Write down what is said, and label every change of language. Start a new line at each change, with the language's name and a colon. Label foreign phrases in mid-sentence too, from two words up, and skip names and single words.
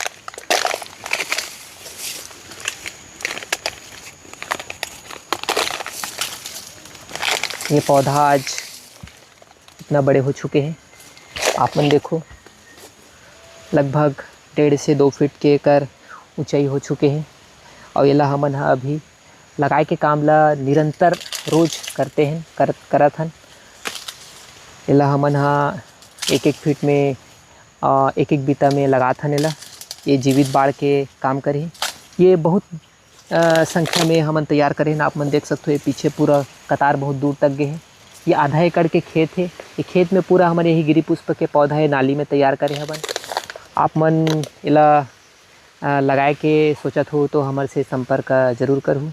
Chhattisgarhi: ये पौधा आज इतना बड़े हो चुके हैं। आप मन देखो, लगभग 1.5 से 2 फीट के एकर ऊंचाई हो चुके हैं। और ये ला हमन अभी लगाए के काम ला निरंतर रोज करते हैं करत हन। ये ला हमन 1-1 फीट में 1-1 बीता में लगात हन। ये जीवित बाड़ के काम करे। ये बहुत संख्या में हमन तैयार करे हैं। आप मन देख सकते हो, ये पीछे पूरा कतार बहुत दूर तक गए हैं। ये आधा एकड़ के खेत है। ये खेत में पूरा हमारे यही गिरी पुष्प के पौधा है नाली में तैयार करे हवन। आप मन इला लगाए के सोचत हो तो हमारे से संपर्क जरूर करूँ।